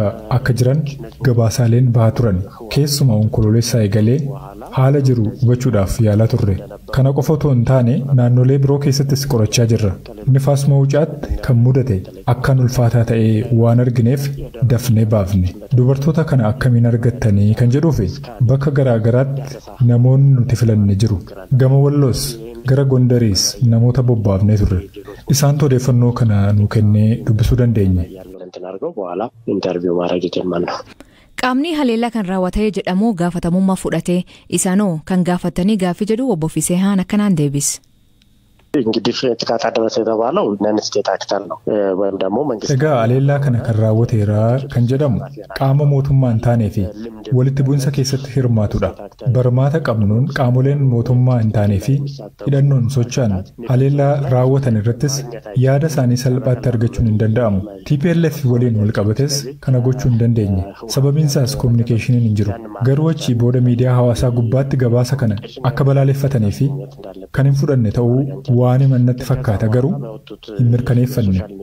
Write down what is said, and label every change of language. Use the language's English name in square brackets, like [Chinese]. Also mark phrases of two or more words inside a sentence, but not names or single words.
[Oromo] akka jiran gabaasaaleen bahaa turan keessuma onkololeessaa eegalee haala jiru hubachuudhaaf yaalaa turre kana qofa otoo hin taane naannolee biroo keessattis qorachaa jirra Fasmee Wucaatti kan mudate akkaan ulfaataa ta'ee waan argineef dafnee baafne dubartoota kana akkamiin argattanii kan jedhuufi bakka garaagaraatti namoonni nuti filanne jiru gama Walloos gara Gondariis namoota bobbaafnee turre isaan odeeffannoo kana nu kennee dubbisuu dandeenya. Qaamni haleellaa kan raawwatee jedhamu gaafatamummaa fudhatee isaanoo kan gaafatanii gaaffii jedhu obbo Fiseehaan akkanaan deebis. [Amharic] እንግዲህ ጥቃት አደረሰ የተባለው [English] non-state actor [Amharic] ነው ወይም ደግሞ መንግስት [Oromo] egaa haleellaa kana kan raawwateera kan jedhamu qaama mootummaa hin taanee fi walitti bu'insa keessatti hirmaatudha barmaata qabnuun qaamoleen mootummaa hin taanee fi hidhannoon socho'an haleellaa raawwatan irrattis yaada isaanii salphaatti argachuun hin danda'amu TPLF waliin wal qabates kana gochuu hin dandeenye sababiin isaas kominikeeshiniin hin jiru garuu achi booda miidiyaa hawaasaa gubbaatti gabaasa kana akka balaaleffatanii fi kan hin fudhanne ta'uu waan himannatti fakkaata garuu hin mirkaneeffanne.